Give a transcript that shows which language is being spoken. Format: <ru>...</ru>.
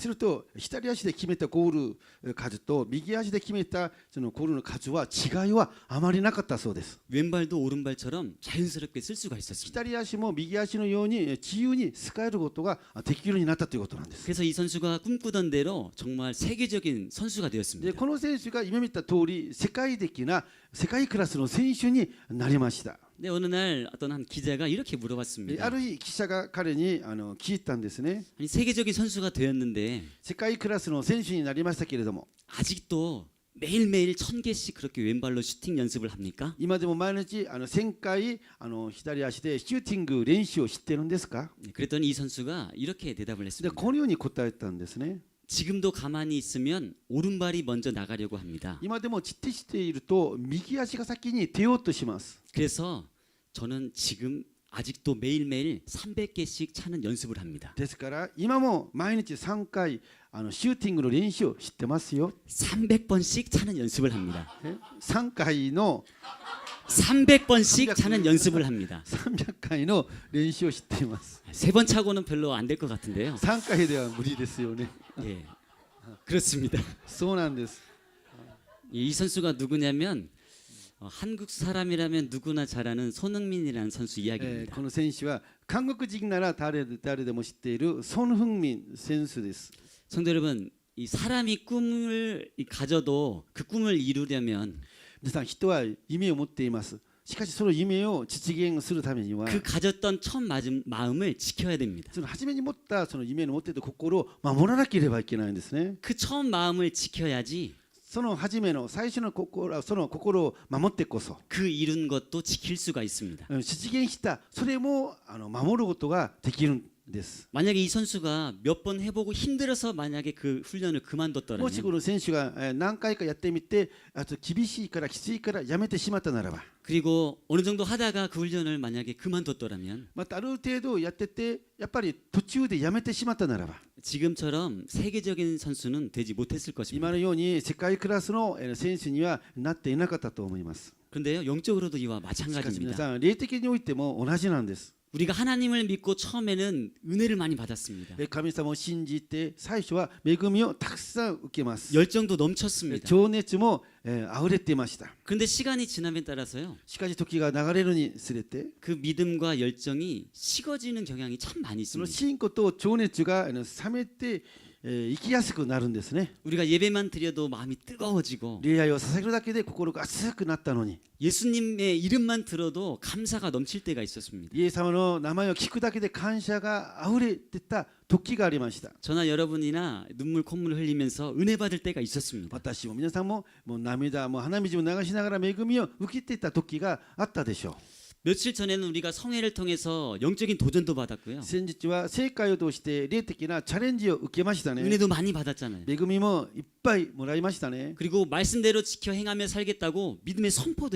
<ja>すると左足で決めたゴール数と右足で決めたそのゴールの数は違いはあまりなかったそうです。</ja> <ko>왼발도 오른발처럼 자연스럽게 쓸 수가 있었습니다.</ko> <ja>左足も右足のように自由に使えることができるようになったということなんです。</ja> <ko>그래서 이 선수가 꿈꾸던 대로 정말 세계적인 선수가</ko> <ja>で</ja> <ko>되었습니다.</ko> <ja>この選手が夢見た通り世界的な世界クラスの選手になりました。</ja> <ko>근데 어느 날 어떤 한 기자가 이렇게 물어봤습니다.</ko> <ja>ある日記者が彼に聞いたんですね。</ja> <ko>아니, 세계적인 선수가 되었는데</ko> <ja>世界クラスの選手になりましたけれども</ja> <ko>아직도 매일매일 1000개씩 그렇게 왼발로 슈팅 연습을 합니까?</ko> <ja>今でも毎日1000回左足でシューティング練習をしてるんですか。</ja> <ko>그랬더니 이 선수가 이렇게 대답을</ko> <ja>で</ja> <ko>했습니다.</ko> <ja>このように答えたんですね。</ja> <ko>지금도 가만히 있으면 오른발이 먼저 나가려고 합니다.</ko> <ja>今でもじっとしていると右足が先に出ようとします。</ja> <ko>그래서 저는 지금 아직도 매일매일 300개씩 차는 연습을 합니다.</ko> <ja>ですから今も毎日3回シューティングの練習をしてますよ。</ja> <ko>300번씩 차는 연습을 합니다.</ko> <ja>3回の</ja> <ko>300번씩 차는 연습을 합니다.</ko> <ja>300回の練習をしています。</ja> <ko>3번 차고는 별로 안 될 것 같은데요.</ko> <ja>3回では無理ですよね。</ja> <ko>예, 그렇습니다.</ko> <ja>そうなんです。</ja> <ko>이 선수가 누구냐면 한국 사람이라면 누구나 잘 아는 손흥민이라는 선수 이야기입니다.</ko> <ja>この選手は韓国人なら誰でも知っているソン・フンミン選手です。</ja> <ko>성도 여러분, 이 사람이 꿈을 가져도 그 꿈을 이루려면</ko> <ja>皆さん人は夢を持っています。しかしその夢を実現するためには</ja> <ko>그 가졌던 첫 마음을 지켜야 됩니다.</ko> <ja>その初めに持ったその夢の持っている心を守らなければいけないんですね。</ja> <ko>그 처음 마음을 지켜야지</ko> <ja>その初めの最初の心、その心を守ってこそ</ja> <ko>그 이룬 것도 지킬 수가 있습니다.</ko> <ja>実現したそれも守ることができるんです。</ja> <ko>만약에 이 선수가 몇 번 해보고 힘들어서 만약에 그 훈련을</ko> <ja>もし</ja> <ko>그만뒀더라면</ko> <ja>この選手が何回かやってみてあと厳しいからきついからやめてしまったならば</ja> <ko>그리고 어느 정도 하다가 그 훈련을 만약에 그만뒀더라면</ko> <ja>またある程度やっててやっぱり途中でやめてしまったならば</ja> <ko>지금처럼 세계적인 선수는 되지 못했을</ko> <ja>今</ja> <ko>것입니다.</ko> <ja>のように世界クラスの選手にはなっていなかったと思います。</ja> <ko>그런데요, 영적으로도 이와</ko> <ja>しかし皆</ja> <ko>마찬가지입니다.</ko> <ja>さん霊的においても同じなんです。</ja> <ko>우리가 하나님을 믿고 처음에는 은혜를 많이 받았습니다.</ko> <ja>神様を信じて最初は恵みをたくさん受けます。</ja> <ko>열정도 넘쳤습니다.</ko> <ja>情熱も溢れていました。</ja> <ko>그런데 시간이 지남에 따라서요,</ko> <ja>しかし時が流れるにつれて</ja> <ko>그 믿음과 열정이 식어지는 경향이 참 많이</ko> <ja>その</ja> <ko>있습니다.</ko> <ja>信仰と情熱が冷めて生きやすくなるんですね。</ja> <ko>우리가 예배만 드려도 마음이 뜨거워지고</ko> <ja>礼拝を捧げるだけで心が熱くなったのに</ja> <ko>예수님의 이름만 들어도 감사가 넘칠 때가 있었습니다.</ko> <ja>イエス様の名前を聞くだけで感謝が溢れてた時がありました。</ja> <ko>저나 여러분이나 눈물 콧물 흘리면서 은혜 받을 때가 있었습니다.</ko> <ja>私も皆さんももう涙も鼻水も流しながら恵みを受けていた時があったでしょう。</ja> <ko>며칠 전에는 우리가 성회를 통해서 영적인 도전도 받았고요.</ko> <ja>先日は聖会を通して霊的なチャレンジを受けましたね。</ja> <ko>은혜도 많이 받았잖아요.</ko> <ja>恵みもいっぱいもらいましたね。</ja> <ko>그리고 말씀대로 지켜 행하며 살겠다고 믿음의 선포도</ko>